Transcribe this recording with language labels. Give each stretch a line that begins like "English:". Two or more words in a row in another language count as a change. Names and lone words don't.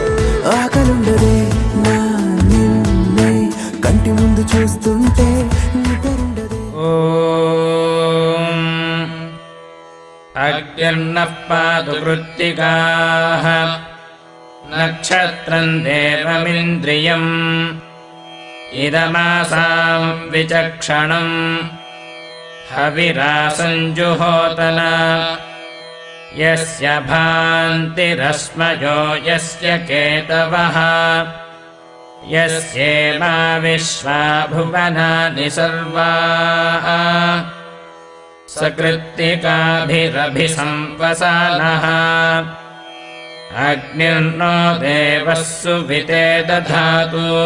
Telugu: ఆకలుండదే నా నిన్నే కంటి ముందు చూస్తుంటే నిద్రుండదే
Sanskrit: అగ్నిర్నః పాతు కృత్తికాః నక్షత్రం దేవమింద్రియం ఇదమాసాం विचक्षणम् हविरासञ्जुहोतन यस्य भान्तिरस्मयो यस्य केतवः यस्येमा विश्वा भुवनानि सर्वाः सकृत्तिकाभिरभिसंवसानः अग्निर्नो देवः सुविते दधातु